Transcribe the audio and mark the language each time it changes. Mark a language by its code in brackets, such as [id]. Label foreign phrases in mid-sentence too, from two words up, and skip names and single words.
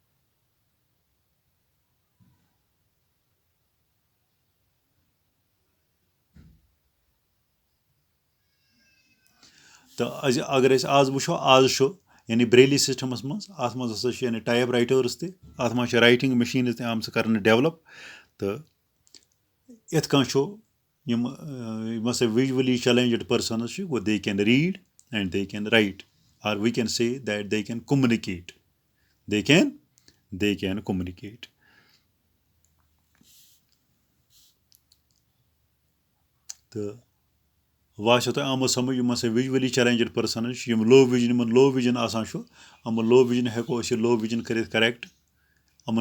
[ks] تہٕ اگر أسۍ آز وٕچھو آز چھُ یعنی برٛیلی سِسٹمس منٛز اَتھ منٛز ہسا چھُ یعنی [en] type writers [ks] تہِ اَتھ منٛز چھِ [en] writing machines [ks] تہِ آمژٕ کرنہٕ ڈیولَپ تہٕ یِتھ کٔنۍ چھُ یِم ہسا [en] visually challenged persons [ks] چھِ گوٚو [en] they can read and they can write or we can say that they can communicate [ks] تہٕ وۄنۍ آسیو تۄہہِ آمُت سَمجھ یِم ہسا [en] visually challenged persons [ks] چھِ یِم یِمن [en] low vision [ks] آسان چھُ یِمن [en] low vision [ks] ہٮ۪کو أسۍ یہِ [en] low vision [ks] کٔرِتھ کریکٹ یِمن